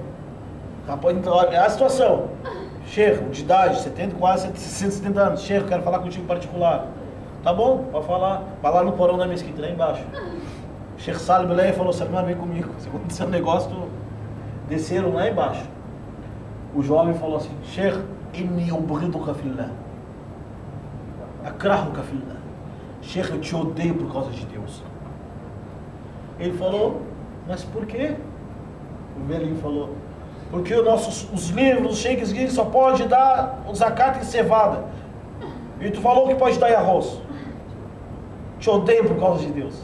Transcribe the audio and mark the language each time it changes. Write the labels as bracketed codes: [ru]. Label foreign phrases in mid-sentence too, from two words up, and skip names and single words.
[pt] Rapaz, então, olha a situação. Sheikh, de idade, 70, quase 60, 70 anos. Sheikh, quero falar contigo em particular. Tá bom, pode falar. Vai lá no porão da mesquita, lá embaixo. Sheikh Salim Belay falou, Salman, vem comigo. Se acontecer um negócio, desceram lá embaixo. O jovem falou assim, [ar] Sheikh, إني أبغضك في الله. أكرهك في الله. [pt] Sheikh, eu te odeio por causa de Deus. Ele falou, mas por quê? O velhinho falou, porque os livros, os sheiks dizem só pode dar o zakat em cevada. E tu falou que pode dar em arroz. Te odeio por causa de Deus.